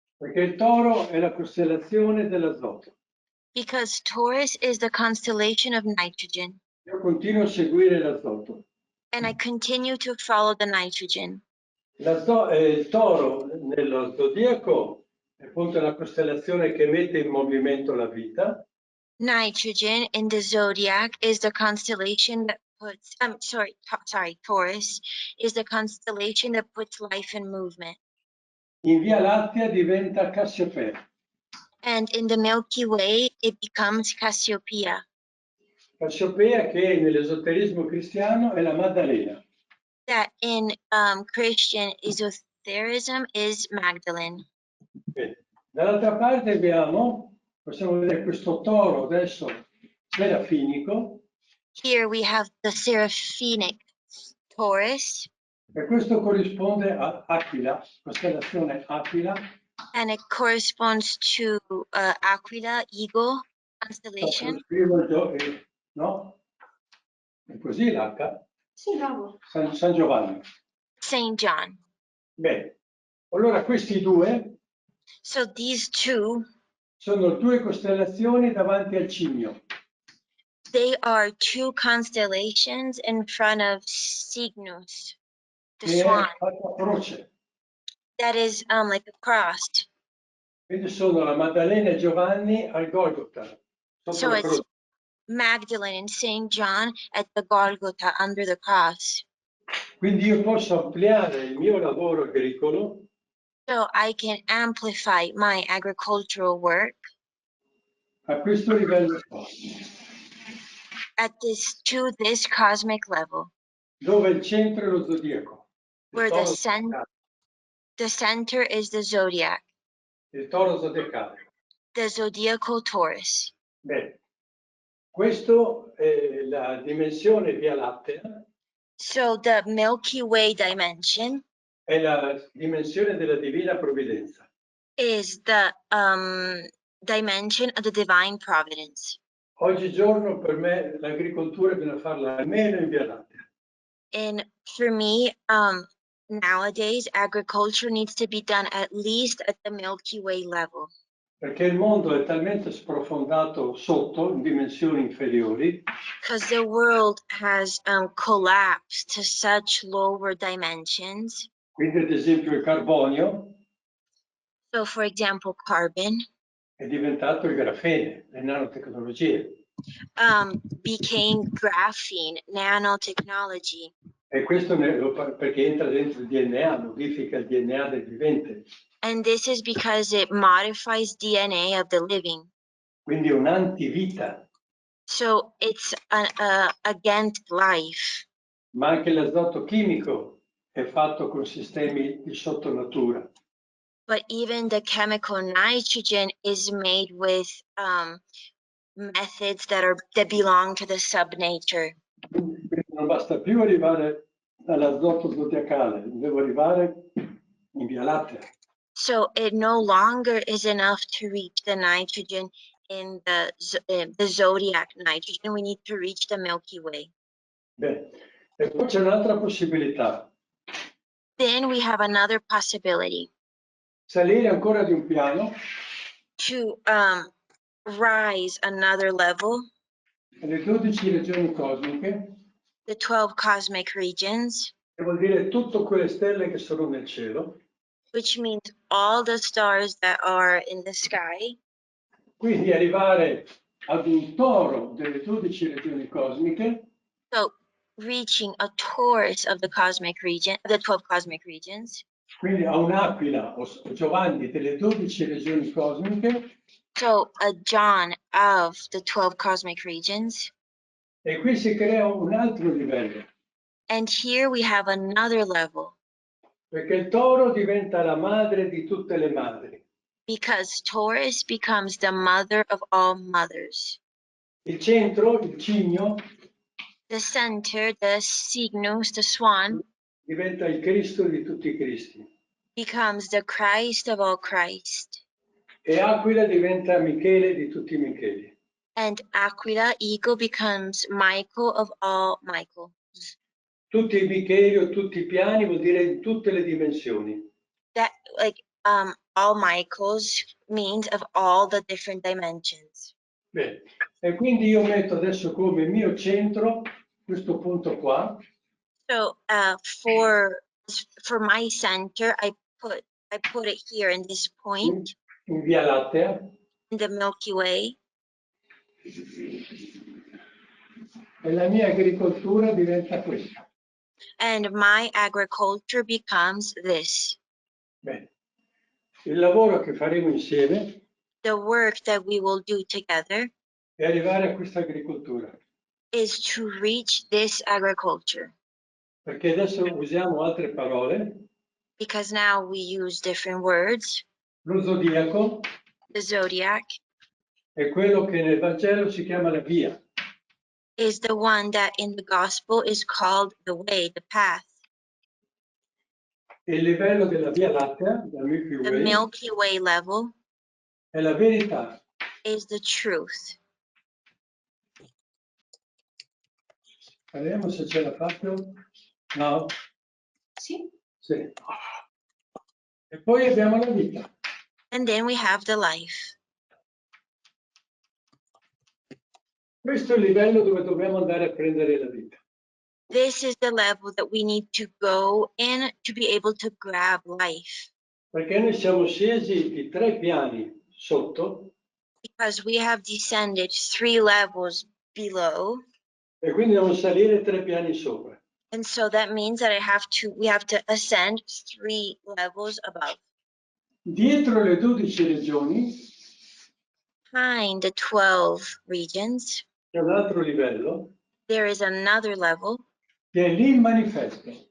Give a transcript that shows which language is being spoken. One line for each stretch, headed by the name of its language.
Italian: perché il toro è la costellazione dell'azoto.
English: because Taurus is the constellation of nitrogen,
Italian: Io continuo a seguire l'azoto.
English: and I continue to follow the nitrogen.
Italian: Il toro nello zodiaco è appunto la costellazione che mette in movimento la vita.
English: Nitrogen in the zodiac is the constellation that puts, Taurus is the constellation that puts life in movement.
Italian: In Via Lattea diventa Cassiopea.
English: And in the Milky Way, it becomes Cassiopeia.
Italian: Cassiopea che nell'esoterismo cristiano è la Maddalena.
English: That in Christian esotericism is Magdalene.
Italian: Bene. Dall'altra parte possiamo vedere questo toro adesso serafinico.
English: Here we have the seraphinic Taurus,
Italian: e questo corrisponde a Aquila, costellazione Aquila.
English: and it corresponds to Aquila, eagle constellation.
Italian: Lo scrivo no? È così l'H? Sì, bravo. San Giovanni.
English: Saint John.
Italian: Bene, allora questi due
English: So these two,
Italian: sono due costellazioni davanti al cigno.
English: they are two constellations in front of Cygnus, the
Italian: Che
English: swan.
Italian: è fatta a croce.
English: That is like a cross.
Italian: Quindi sono la Maddalena e Giovanni al Golgota, sotto
English: So
Italian: la
English: it's
Italian: croce.
English: Magdalene and Saint John at the Golgotha under the cross.
Italian: Quindi io posso ampliare il mio lavoro agricolo
English: So I can amplify my agricultural work
Italian: a questo livello qua,
English: at this cosmic level,
Italian: dove il centro è lo zodiaco.
English: where the center is the zodiac,
Italian: Il toro zodiacale.
English: the zodiacal Taurus.
Italian: Bene, questo è la dimensione Via Lattea,
English: So the Milky Way dimension
Italian: è la dimensione della divina provvidenza.
English: is the dimension of the divine providence.
Italian: Oggigiorno per me l'agricoltura bisogna farla almeno in Via Lattea.
English: And for me, nowadays, agriculture needs to be done at least at the Milky Way level.
Italian: Perché il mondo è talmente sprofondato sotto, in dimensioni inferiori,
English: Because the world has collapsed to such lower dimensions.
Italian: quindi ad esempio il carbonio
English: So, for example, carbon
Italian: è diventato il grafene, le nanotecnologie.
English: became graphene, nanotechnology.
Italian: E questo perché entra dentro il DNA, modifica il DNA del vivente.
English: And this is because it modifies DNA of the living.
Italian: Quindi è un'antivita.
English: So it's against life.
Italian: Ma anche l'azoto chimico è fatto con sistemi di sottonatura.
English: But even the chemical nitrogen is made with methods that belong to the subnature.
Italian: Quindi non basta più arrivare all'azoto zodiacale, devo arrivare in Via Lattea.
English: So it no longer is enough to reach the nitrogen in the zodiac nitrogen. We need to reach the Milky Way.
Italian: Bene. E poi c'è un'altra possibilità.
English: Then we have another possibility
Italian: Salire ancora di un piano
English: to rise another level,
Italian: alle 12 regioni cosmiche,
English: the 12 cosmic regions,
Italian: che vuol dire tutte quelle stelle che sono nel cielo.
English: which means all the stars that are in the sky.
Italian: Quindi arrivare ad un toro delle 12 regioni cosmiche,
English: So reaching a Taurus of the cosmic region, the 12 cosmic regions.
Italian: quindi a un'aquila o Giovanni delle 12 regioni cosmiche,
English: So a John of the 12 cosmic regions.
Italian: e qui si crea un altro livello,
English: And here we have another level,
Italian: perché il toro diventa la madre di tutte le madri.
English: because Taurus becomes the mother of all mothers.
Italian: Il centro, il cigno,
English: The center, the Cygnus, the swan,
Italian: diventa il Cristo di tutti i Cristi.
English: becomes the Christ of all Christ.
Italian: E Aquila diventa Michele di tutti i Micheli.
English: And Aquila, eagle, becomes Michael of all Michael.
Italian: Tutti i Micheli o tutti i piani vuol dire in tutte le dimensioni.
English: That, like, all Michaels means of all the different dimensions.
Italian: Bene. E quindi io metto adesso come mio centro questo punto qua.
English: So for my center, I put it here in this point
Italian: In Via Lattea.
English: in the Milky Way,
Italian: E la mia agricoltura diventa questa.
English: and my agriculture becomes this.
Italian: Bene. Il lavoro che faremo insieme
English: The work that we will do together
Italian: è arrivare a questa agricoltura.
English: is to reach this agriculture,
Italian: Perché adesso usiamo altre parole.
English: because now we use different words.
Italian: Lo zodiaco
English: The zodiac
Italian: è quello che nel Vangelo si chiama la via.
English: is the one that in the gospel is called the way, the path.
Italian: E il livello della Via Lattea, della Milky
English: The Way, Milky Way level
Italian: è la verità.
English: is the truth.
Italian: Vediamo se ce la faccio. No? Sì. Sì. E poi abbiamo la vita.
English: And then we have the life.
Italian: Questo è il livello dove dobbiamo andare a prendere la vita.
English: This is the level that we need to go in to be able to grab life.
Italian: Perché noi siamo scesi di 3 piani sotto
English: Because we have descended 3 levels below.
Italian: e quindi dobbiamo salire 3 piani sopra.
English: And so that means that we have to ascend 3 levels above.
Italian: Dietro le 12 regioni
English: Behind the 12 regions,
Italian: c'è un altro livello
English: there is another level,
Italian: che è l'immanifesto.